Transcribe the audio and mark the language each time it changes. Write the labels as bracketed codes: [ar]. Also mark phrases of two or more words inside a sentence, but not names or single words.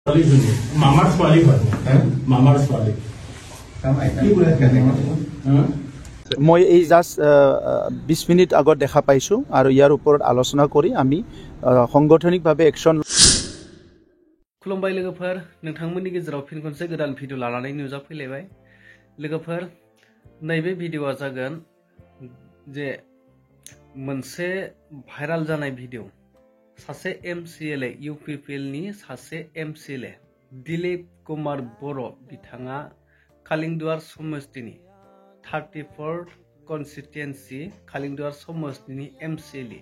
[as] মামার ছোৱালী হয় মামাৰ ছোৱালী মই এই জাস্ট 20 মিনিট আগত দেখা পাইছো আৰু ইয়াৰ ওপৰত আলোচনা কৰি আমি সাংগঠনিকভাৱে একশন [brx] खुलुमबाय लोगोफोर नोंथांमोननि गेजेराव फिन खनसे गोदान भिडिअ लानानै नुजाफैलायबाय लोगोफोर नैबे भिडिअआ जागोन जे मोनसे भाइराल जानाय भिडिअ सासे एमसिएलए इउपिपिएलनि सासे एमसिएलए दिलीप कुमार बर' बिथाङा कालिंदुवार समस्तिनि 34 कन्स्टिट्युएन्सि कालिंदुवार समस्तिनि एमसिएलए